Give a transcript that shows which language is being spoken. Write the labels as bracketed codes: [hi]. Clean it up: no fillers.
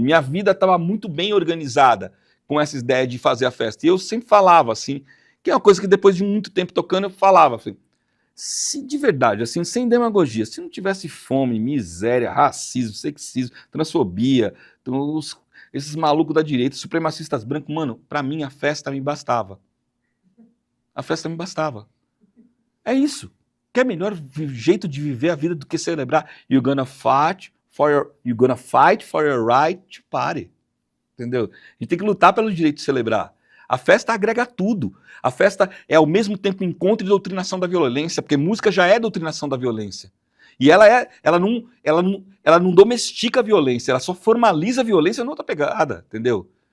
[pt] Minha vida estava muito bem organizada com essa ideia de fazer a festa. E eu sempre falava assim, que é uma coisa que depois de muito tempo tocando, eu falava assim, se de verdade, assim, sem demagogia, se não tivesse fome, miséria, racismo, sexismo, transfobia, então, esses malucos da direita, supremacistas brancos, mano, pra mim a festa me bastava. A festa me bastava. É isso. Quer melhor jeito de viver a vida do que celebrar? [en] You're gonna fight for your right to party. [pt] Entendeu? A gente tem que lutar pelo direito de celebrar. A festa agrega tudo. A festa é ao mesmo tempo encontro e doutrinação da violência, porque música já é doutrinação da violência. E ela não domestica a violência, ela só formaliza a violência noutra pegada, entendeu?